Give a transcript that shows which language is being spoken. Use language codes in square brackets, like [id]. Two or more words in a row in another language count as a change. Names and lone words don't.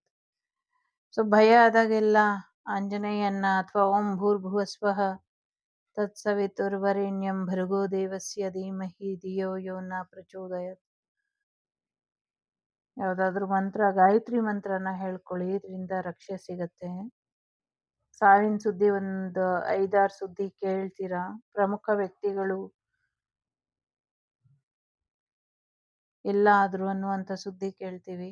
[kn] ಸೊ ಭಯ ಆದಾಗೆಲ್ಲ ಆಂಜನೇಯನ್ನ ಅಥವಾ [sa] ಓಂ ಭೂರ್ಭುವಸ್ವಃ ತತ್ಸವಿತುರ್ವರೆಣ್ಯಂ ಭರ್ಗೋ ದೇವಸ್ಯ ಧೀಮಹಿ ಧಿಯೋ ಯೋ ನ ಪ್ರಚೋದಯಾತ್. [kn] ಯಾವುದಾದ್ರೂ ಮಂತ್ರ, ಗಾಯತ್ರಿ ಮಂತ್ರನ ಹೇಳ್ಕೊಳ್ಳಿ, ಇದರಿಂದ ರಕ್ಷೆ ಸಿಗತ್ತೆ. ಸಾವಿನ ಸುದ್ದಿ ಒಂದು 5-6 ಸುದ್ದಿ ಕೇಳ್ತೀರಾ. ಪ್ರಮುಖ ವ್ಯಕ್ತಿಗಳು ಇಲ್ಲ ಆದ್ರು ಅನ್ನುವಂಥ ಸುದ್ದಿ ಕೇಳ್ತೀವಿ.